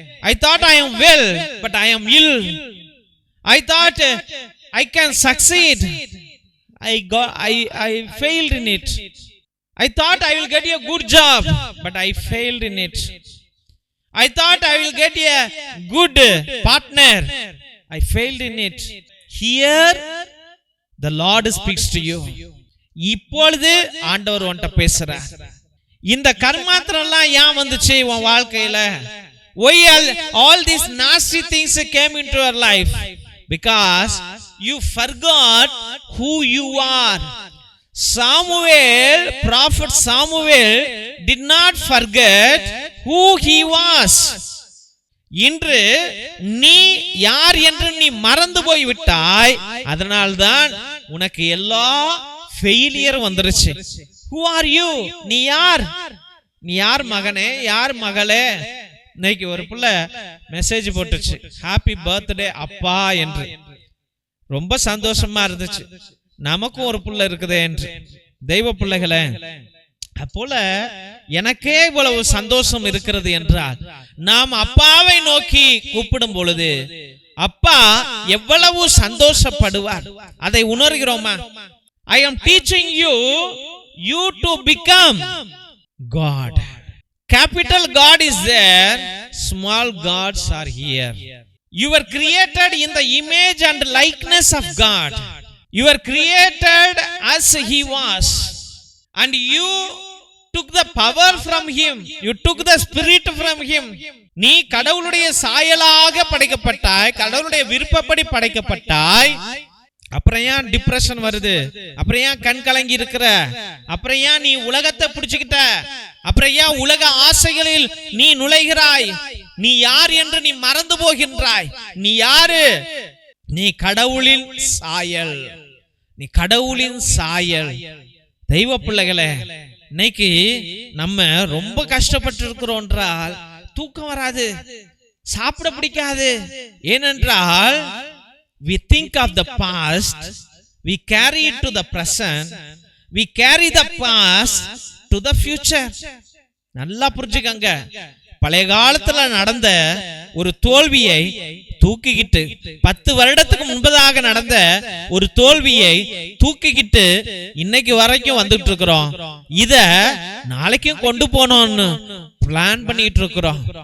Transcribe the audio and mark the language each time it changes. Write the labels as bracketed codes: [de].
[en] I thought I am well, but I am ill. I thought I can succeed, I failed in it. I thought I will get a good job, but I failed in it. I thought I will get a good partner, I failed in it. Here the Lord speaks to you. [ta] இப்பொழுது ஆண்டவர் உன்கிட்ட பேசுறார். இந்த கர்மாத்திரம் எல்லாம் ஏன் வந்துச்சு உன் வாழ்க்கையில? [en] Why all these nasty things came into your life? Because you forgot who you are. Samuel, prophet Samuel did not forget who he was. [ta] இன்று நீ யார் என்று நீ மறந்து போய் விட்டாய். அதனால்தான் உனக்கு எல்லா ஃபெயிலியர் வந்துருச்சு. [en] Who are you? [ta] நீ யார்? நீ யார் மகனே, யார் மகளே? இன்னைக்கு ஒரு புள்ள மெசேஜ் போட்டுச்சு, ஹாப்பி பர்த்டே அப்பா என்று. ரொம்ப சந்தோஷமா இருந்துச்சு. நமக்கும் ஒரு புள்ள இருக்குதே என்று. தெய்வ பிள்ளைகளே, அப்போல எனக்கே இவ்வளவு சந்தோஷம் இருக்கிறது என்றால் நாம் அப்பாவை நோக்கி கூப்பிடும் பொழுது அப்பா எவ்வளவு சந்தோஷப்படுவார், அதை உணர்கிறோமா? [en] I am teaching you to become God. Capital God is there, small gods are here. You were created in the image and likeness of God. You were created as he was, and you took the power from him. You took the spirit from him. [ta] நீ கடவுளுடைய சாயலாக படைக்கப்பட்டாய், கடவுளுடைய விருப்பப்படி படைக்கப்பட்டாய். அப்புறம் ஏன் depression வருது? அப்புறம் ஏன் கண் கலங்கி இருக்கிற? அப்புறம் ஏன் நீ உலகத்தை பிடிச்சுக்கிட்ட? அப்புறம் ஏன் உலக ஆசைகளில் நீ நுழைகிறாய்? நீ யார் என்று நீ மறந்து போகின்றாய். நீ யாரு? நீ கடவுளின் சாயல். நீ கடவுளின் சாயல். தெய்வ பிள்ளைகளே, இன்னைக்கு நம்ம ரொம்ப கஷ்டப்பட்டு இருக்கிறோம் என்றால் தூக்கம் வராது, சாப்பிட பிடிக்காது. ஏனென்றால் [en] we think of the past, we carry it to the present, we carry the past to the future. [ta] நல்லா புரிஞ்சுக்கங்க. பழைய காலத்துல நடந்த ஒரு தோல்வியை தூக்கிக்கிட்டு, 10 வருடத்துக்கு முன்பதாக நடந்த ஒரு தோல்வியை தூக்கிக்கிட்டு இன்னைக்கு வரைக்கும் வந்துட்டு இருக்கிறோம். இத நாளைக்கும் கொண்டு போனோம்னு பிளான் பண்ணிட்டு இருக்கிறோம்.